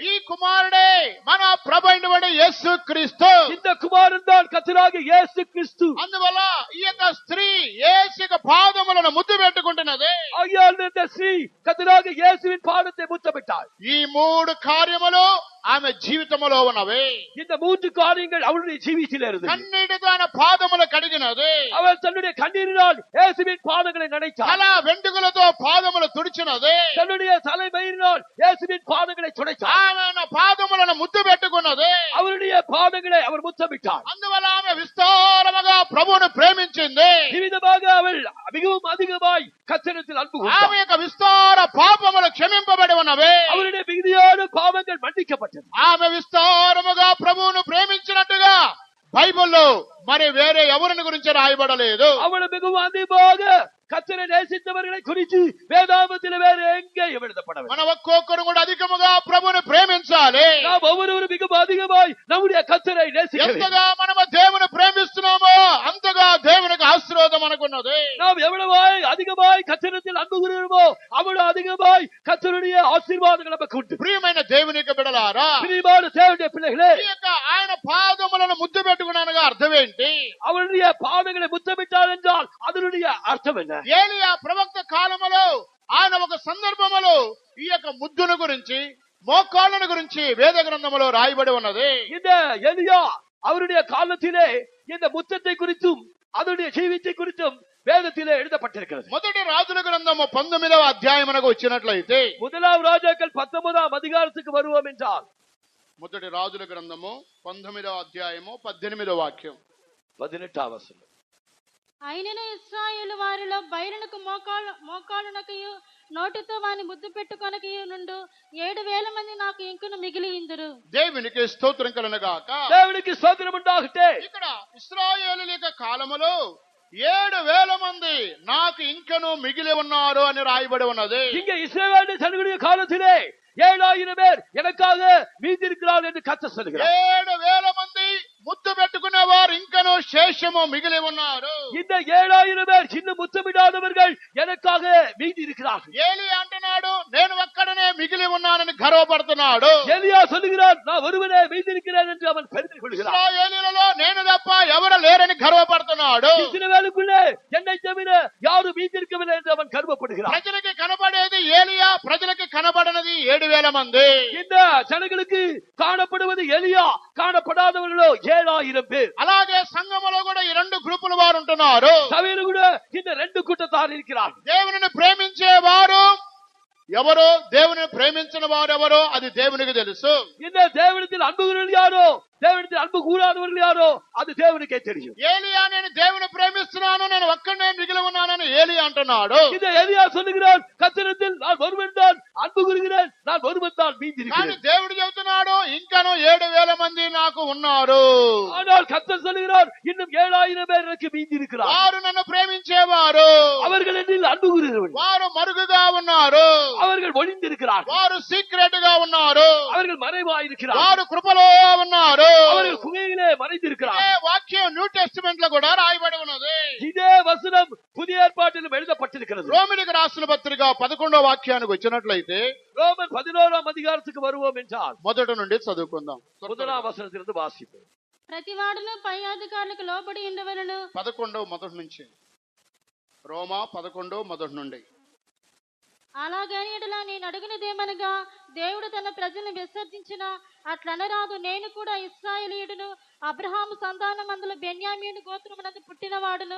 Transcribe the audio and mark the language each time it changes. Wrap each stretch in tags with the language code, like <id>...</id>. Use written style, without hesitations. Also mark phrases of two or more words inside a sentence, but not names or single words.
<te>ఈ కుమారుడే మన ప్రభు అయినటువంటి యేసు క్రీస్తు.</te> <ta>இந்த குமாரன் தான் கர்த்தராகிய இயேசு கிறிஸ்து.</ta> <te>అందువల్ల ఈ యొక్క స్త్రీ యేసు యొక్క పాదములను ముద్దు పెట్టుకుంటున్నది.</te> <ta>ஆகையால் இந்த ஸ்ரீ கர்த்தராகிய இயேசுவின் பாதத்தை முத்தமிட்டாள்.</ta> <te>ఈ 3 కార్యములు ఆమె జీవితంలో ఉన్నవి.</te> <ta>இந்த 3 காரியங்கள் அவளுடைய ஜீவியத்தில் இருந்தது.</ta> <te>కన్నీటితో ఆయన పాదములు కడిగినది.</te> <ta>அவள் தன்னுடைய கண்ணீரினால் இயேசுவின் பாதங்களை நனைத்தாள்.</ta> <te>తల వెంట్రుకలతో పాదములు తుడిచినది.</te> <ta>தன்னுடைய தலைமையினால் இயேசுவின் பாதங்களை துடைத்தாள்.</ta> <te>ఆమె పాదములను ముద్దు పెట్టుకున్నది.</te> <ta>அவருடைய பாதங்களை அவர் முத்தமிட்டார்.</ta> <te>అందువల్ల ఆమె విస్తారముగా ప్రభువును ప్రేమించింది.</te> <ta>விதமாக அவள் மிகவும் அதிகமாய் கர்த்தரிடத்தில் அன்பு</ta> <te>ఆమె</te> <ta>கூர்ந்தாள்.</ta> <te>యొక్క విస్తార పాపములు క్షమింపబడి ఉన్నవి.</te> <ta>அவருடைய மிகுதியான பாவங்கள் மன்னிக்கப்பட்டது.</ta> <te>ఆమె విస్తారముగా ప్రభువును ప్రేమించినట్టుగా బైబిల్లో మరి వేరే ఎవరిని గురించి రాయబడలేదు.</te> <ta>அவள் மிகவும் அதிகமாக கர்த்தரை நேசித்தவர்களை குறித்து வேதாகமத்தில் வேறு எங்கேயும் எழுதப்படவில்லை.</ta> <te>మన ఒక్కొక్కరు కూడా అధికముగా ప్రభువును ప్రేమించాలి.</te> <ta>நாம் ஒவ்வொருவரும் மிகவும் அதிகமாய் நம்முடைய கர்த்தரை நேசிக்க வேண்டும்.</ta> <te>ఎంతగా మనము దేవుని ప్రేమిస్తున్నామో అంతగా దేవునికి ఆశీర్వాదం మనకున్నది.</te> <ta>நாம் எவ்வளவாய் அதிகமாய் கர்த்தரிடத்தில் அன்பு கூறுகிறோமோ அவ்வளவு அதிகமாய் கர்த்தருடைய ஆசீர்வாதங்கள் நமக்கு உண்டு.</ta> <te>ప్రియమైన దేవునికి బిడ్డలారా,</te> <ta>பிரியமான தேவனுடைய பிள்ளைகளே,</ta> <te>ఈ యొక్క ఆయన పాదములను ముద్దు పెట్టుకున్నానుగా అర్థం ఏంటి?</te> <ta>அவருடைய பாதங்களை முத்தமிட்டார் என்றால் அதனுடைய அர்த்தம் என்ன?</ta> <te>ఏలియా ప్రవక్త కాలములో ఆయన ఒక సందర్భములో ఈ యొక్క ముద్దును గురించి మోకాళ్ళను గురించి వేద గ్రంథములో రాయబడి ఉన్నది.</te> <ta>இந்த எலியா அவருடைய காலத்திலே இந்த முத்தத்தை குறித்தும் அதனுடைய ஜீவித்தை குறித்தும் வேதத்திலே எழுதப்பட்டிருக்கிறது.</ta> <te>మొదటి రాజుల గ్రంథము 19వ అధ్యాయమునకు వచ్చినట్లయితే</te> <ta>முதலாம் ராஜாக்கள் 19ஆம் அதிகாரத்துக்கு வருவோம் என்றால்</ta> <te>మొదటి రాజుల గ్రంథము 19వ అధ్యాయము 18వ వాక్యం</te> <ta>18ஆம் வசனம்.</ta> <te>అయినను ఇశ్రాయేలు వారిలో బయలునకు మోకాళ్ళునకయు నోటితో వాని ముద్దు పెట్టుకొనకయు నుండు 7,000 మంది నాకు ఇంకను మిగిలి ఇందురు. దేవునికి స్తోత్రం కలుగుగాక. దేవునికి స్తోత్రం ఉండాగట్టే. ఇక్కడ ఇశ్రాయేలు యొక్క కాలములో 7,000 మంది నాకు ఇంకను మిగిలి ఉన్నారు అని రాయబడి ఉన్నది.</te> <ta>இங்கே இஸ்ரவேல் ஜனங்களுடைய காலத்திலே 7,000 பேர் எனக்காக மீதிருக்கிறார்கள் என்று கர்த்தர் சொல்கிறார்.</ta> <te>7,000 మంది ముద్దు పెట్టుకునే వారు ఇంకను శేషము మిగిలి ఉన్నారు.</te> <ta>இந்த 7,000 பேர் சின்ன முத்தமிடாதவர்கள் எனக்காக மீதி இருக்கிறார்கள்.</ta> <te>ఏలి అంటున్నాడు నేను ఒక్కడనే మిగిలి ఉన్నానని గర్వపడుతున్నాడు.</te> <ta>எலியா சொல்லுகிறார் நான் ஒருவனே மீதி இருக்கிறேன் என்று அவன் பெருமை கொள்கிறான்.</ta> <te>ఇశ్రాయేలీయులలో నేను తప్ప ఎవరు లేరని గర్వపడుతున్నాడు.</te> <ta>இஸ்ரவேலுக்குள்ளே என்னை தவிர யாரும் மீதி இருக்கவில்லை என்று அவன் கர்வப்படுகிறான்.</ta> <te>ప్రజలకి కనబడేది ఏలియా, ప్రజలకి కనబడనది 7,000 మంది.</te> <ta>இந்த ஜனங்களுக்கு காணப்படுவது எலியா, காணப்படாதவர்களோ 7,000 பேர்.</ta> <te>అలాగే సంఘములో కూడా ఈ రెండు గ్రూపుల వారు ఉంటున్నారు.</te> <ta>சபையில கூட இந்த ரெண்டு கூட்டத்தார் இருக்கிறார்கள்.</ta> <te>దేవునిని ప్రేమించే వారు ఎవరో, దేవుని ప్రేమించిన వారు ఎవరో అది దేవునికి తెలుసు.</te> <ta>இந்த தேவனிடத்தில் அன்பு கூறுவர்கள் யாரோ, தேவனிடத்தில் அன்பு கூறாதவர்கள் யாரோ அது தேவனுக்கே தெரியும்.</ta> <te>ఏలియా నేను దేవుని ప్రేమిస్తున్నాను, నేను ఒక్కడే మిగిలి ఉన్నానని ఏలియా అంటున్నాడు.</te> <ta>இந்த எலியா சொல்லுகிறான் கர்த்தரிடத்தில் நான் ஒருவன் தான் அன்பு கூறுகிறேன், நான் ஒருவன் தான் மீதி</ta> <te>కానీ</te> <ta>இருக்கிறேன்.</ta> <te>దేవుడు చెబుతున్నాడు ఇంకను 7,000 మంది నాకు ఉన్నారు.</te> <ta>ஆனால் கர்த்தர் சொல்லுகிறார் இன்னும் 7,000 பேர் எனக்கு மீதி இருக்கிறார்.</ta> <te>వారు నన్ను ప్రేమించేవారు,</te> <ta>அவர்கள் என்னில் அன்பு கூறுகிறவர்கள்,</ta> <te>వారు మరుగుగా ఉన్నారు,</te> <ta>அவர்கள் ஒளிந்திருக்கிறார்கள்,</ta> <te>వారు సీక్రెట్ గా ఉన్నారు,</te> <ta>அவர்கள் மறைவாயிருக்கிறார்கள்,</ta> <te>వారు కృపలో ఉన్నారు.</te> <ta>அவர்கள் குகையிலே மறைந்திருக்கிறார்கள்.</ta> <te>ఇదే వాక్యం</te> <en>New Testament</en> <te>లో కూడా రాయబడి ఉన్నది.</te> <ta>இதே வசனம் புதிய ஏற்பாட்டிலும் எழுதப்பட்டிருக்கிறது.</ta> <te>రోమిలికి రాసిన పత్రిక 11వ వాక్యానికి వచ్చినట్లయితే</te> <ta>ரோமர் 11ஆம் அதிகாரத்துக்கு வருவோம் என்றால்</ta> <te>మొదటి నుండి చదువుకుందాం.</te> <ta>முதலாம் வசனத்திலிருந்து வாசிப்போம்.</ta> <te>ప్రతివాడును పై అధికారులకు లోబడి ఉండవలను. 11వ మొదటి నుంచి, రోమా 11 మొదటి నుండి. అలాగని ఎడలా నేను అడుగునదేమనగా దేవుడు తన ప్రజలను విసర్జించిన అట్లనరాదు. నేను కూడా ఇశ్రాయేలీయుడును, అబ్రహాము సంతానమందుల బెన్యామీను గోత్రమునందు పుట్టినవాడును.</te>